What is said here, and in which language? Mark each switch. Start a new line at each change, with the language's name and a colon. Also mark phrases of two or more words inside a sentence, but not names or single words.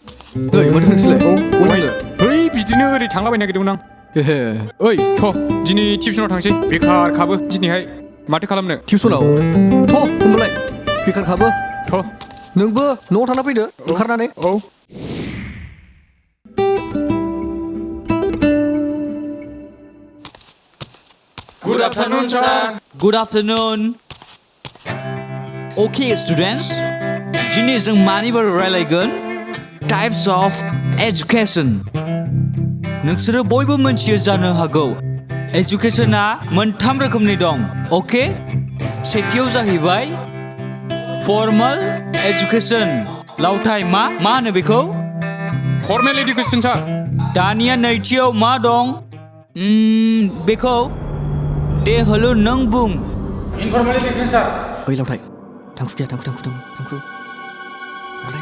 Bodo: नै माथो नोंसोरलाय औ अबाव थांनो बै बिदिनो ओरै थांलाबायनो नागिरदोंमोन आं एहे ओइ थ' दिनै टिउसनाव थांसै बेखार खाबो दिनैहाय माथो खालामनो टिउसनाव थ' होनबालाय बेखार खाबो थ' नोंबो न'आव थाना फैदो ओंखारनानै औ
English: Good afternoon, sir. Good afternoon. Okay, students.
Bodo: दिनै जों मानि बारै रायलायगोन?
English: Types of education.
Bodo: नोंसोरो बयबो मोनथियो जानो हागौ. Educationआ मोनथाम रोखोमनि दं. Okay?
English: सेथियाव जाहैबाय formal education.
Bodo: लावथाय मा होनो बेखौ?
English: formal education sir
Bodo: दानिया नैथियाव मा दं? बेखौ दे होलो नों बुं.
English: informal education sir
Bodo: ओइ लावथाय थांखु गैया थांखु मालाय